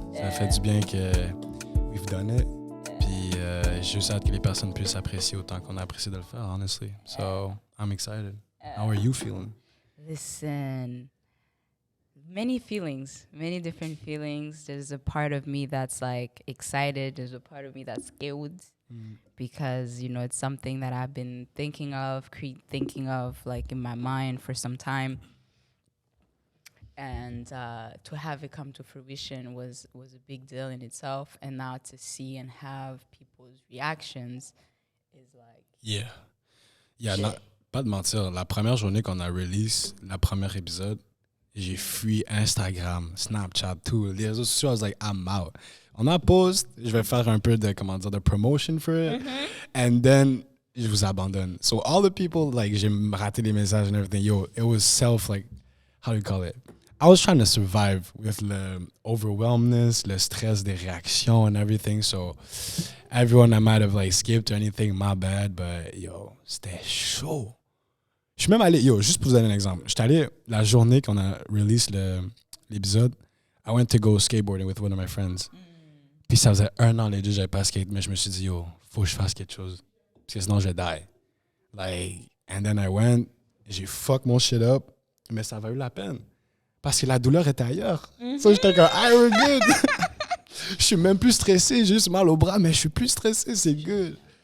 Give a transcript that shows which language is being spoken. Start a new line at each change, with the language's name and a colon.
French: Ça fait du bien que
English: we've done it.
French: Puis j'ai juste hâte que les personnes puissent apprécier autant qu'on a apprécié de le faire,
English: honestly. So, I'm excited. How are you feeling? Listen, many different feelings. There's a part of me that's like excited. There's a part of me that's scared because, you know, it's something that I've been thinking of like in my mind for some time. And to have it come to fruition was a big deal in itself. And now to see and have people's reactions is like...
French: Yeah, pas de mentir. La première journée qu'on a release, le premier épisode, j'ai fui Instagram, Snapchat, tout. Les réseaux sociaux,
English: I was like, I'm out.
French: On a post, je vais faire un peu de, de promotion
English: for it.
French: Mm-hmm.
English: And then,
French: je vous abandonne.
English: So all the people, like,
French: j'ai raté les messages
English: and everything. Yo, it was how do you call it? I was trying to survive with the overwhelmness,
French: le stress des réactions
English: and everything. So everyone I might have, like, skipped or anything, my bad. But, yo,
French: c'était chaud. Je suis même allé, juste pour vous donner un exemple. J'étais allé la journée qu'on a release l'épisode.
English: I went to go skateboarding with one of my friends.
French: Puis ça faisait 1 an, les deux, j'avais pas skate, mais je me suis dit, faut que je fasse quelque chose. Parce que sinon, je die.
English: Like, and then I went,
French: j'ai fuck mon shit up, mais ça a valu la peine. Parce que la douleur était ailleurs. So j'étais comme,
English: we're good.
French: Je suis même plus stressé, j'ai juste mal au bras, mais je suis plus stressé, c'est good.